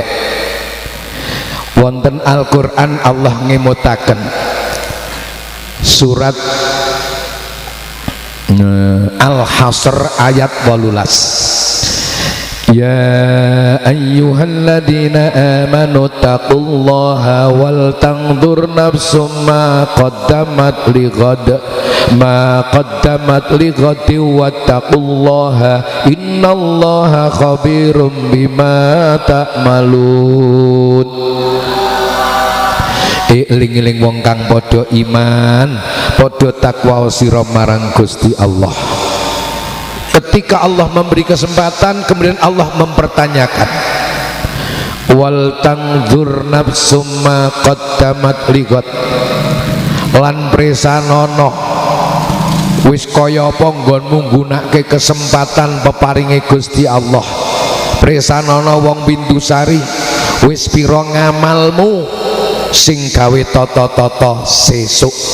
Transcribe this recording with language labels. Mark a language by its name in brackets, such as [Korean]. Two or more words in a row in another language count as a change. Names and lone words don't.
[Javanese] Wonten Al-Qur'an Allah ngemutaken surat Al-Hasr ayat 18. [Arabic] يا أيها الذين آمنوا اتقوا الله ولتنظر نفس ما قدمت لغد واتقوا الله إن الله خبير بما تعملون. [Javanese] Eling-eling wong kang padha iman, padha takwa sira marang Gusti Allah. [Indonesian] Ketika Allah memberi kesempatan, kemudian Allah mempertanyakan, [Arabic] ولتنظر نفس ما قدمت لغد, [Javanese] lan presanono wis kaya apa nggonmu nggunakake kesempatan peparinge Gusti Allah. Presanono wong Bindusari wis pira ngamalmu sing gawe tata-tata sesuk.